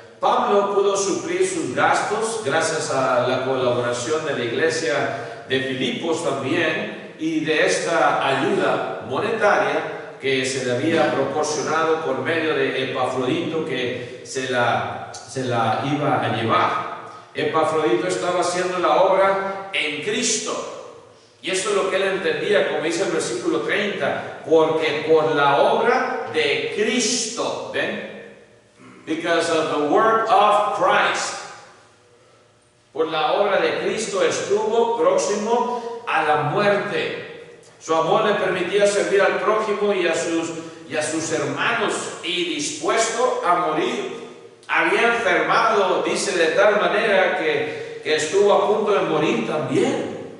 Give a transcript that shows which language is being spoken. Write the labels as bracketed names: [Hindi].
[Spanish] Pablo pudo suplir sus gastos gracias a la colaboración de la iglesia de Filipos también, y de esta ayuda monetaria que se le había proporcionado por medio de Epafrodito, que se la iba a llevar. Epafrodito estaba haciendo la obra en Cristo. Y eso es lo que él entendía, como dice el versículo 30, porque por la obra de Cristo, ¿ven? [English] Because of the work of Christ. [Spanish] Por la obra de Cristo estuvo próximo a la muerte. Su amor le permitía servir al prójimo y a sus hermanos, y dispuesto a morir. Había enfermado, dice, de tal manera que estuvo a punto de morir también.